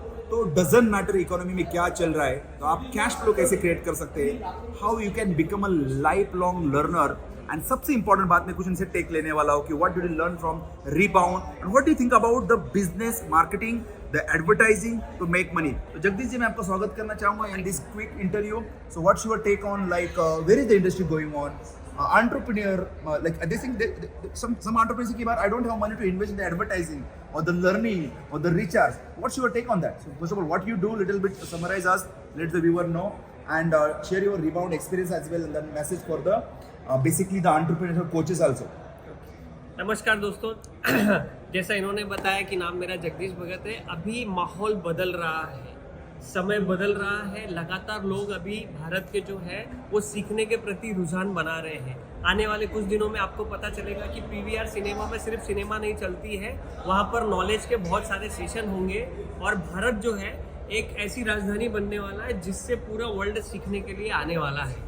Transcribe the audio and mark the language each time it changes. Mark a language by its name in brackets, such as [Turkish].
[Hindi] तो [English] doesn't matter economy [Hindi] में क्या चल रहा है, तो आप [English] cash flow [Hindi] कैसे [English] create [Hindi] कर सकते हैं, [English] How you can become a life long learner. And [Hindi] सबसे [English] important [Hindi] बात मैं कुछ इनसे [English] take [Hindi] लेने वाला हूँ कि [English] What did you learn from rebound and what do you think about the business marketing, the advertising to make money. [Hindi] तो जगदीश जी, मैं आपका स्वागत करना चाहूंगा [English] In this quick interview. So what's your take on like where is the industry going on? Entrepreneur, like they think some entrepreneurs think I don't have money to invest in the advertising or the learning or the recharge. What's your take on that? So first of all, what you do, little bit summarize us, let the viewer know, and share your rebound experience as well, and then message for the basically the entrepreneurs or coaches also. [Hindi] नमस्कार दोस्तों, जैसा इन्होंने बताया कि नाम मेरा जगदीश भगत है। अभी माहौल बदल रहा है, समय बदल रहा है, लगातार लोग अभी भारत के जो है वो सीखने के प्रति रुझान बना रहे हैं। आने वाले कुछ दिनों में आपको पता चलेगा कि पीवीआर सिनेमा में सिर्फ सिनेमा नहीं चलती है, वहाँ पर नॉलेज के बहुत सारे सेशन होंगे और भारत जो है एक ऐसी राजधानी बनने वाला है जिससे पूरा वर्ल्ड सीखने के लिए आने वाला है।